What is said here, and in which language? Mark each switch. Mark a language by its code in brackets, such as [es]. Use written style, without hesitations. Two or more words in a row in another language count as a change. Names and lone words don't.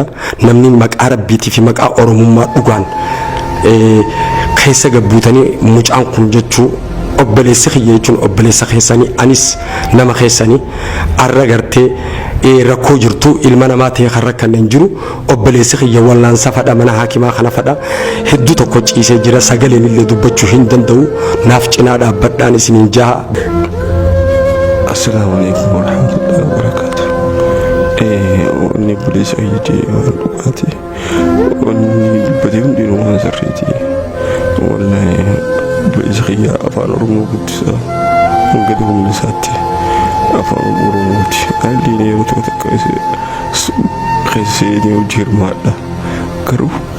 [om] namni maqaa rabbiitii fi maqaa oromummaa dhugaan keessa gabbuutanii mucaan kun jechuu obboleessa kiyya jechuun obboleessa keessanii anis nama keessanii arra gartee rakkoo jirtu ilma namaa ta'e kan rakkanneen jiru obboleessi kiyya wallaansa fadha mana haakimaa kana fadha hedduu tokko ciisee jira sagaleen illee dubbachuu hin danda'u naaf cinaa dhaabbadhaan isiniin jaha. [ar] السلام عليكم ورحمة الله وبركاته. [om] Wanni obboleessa kiyyatii waan dhugaati wanni dubbatee hundinuu waan sirriiti wallahi obboleessa kiyya afaan oromoo guddisa hanga humna isaatti afaan oromooti haalli yeroo tokko tokko keessee ni hojii hirmaadha garuu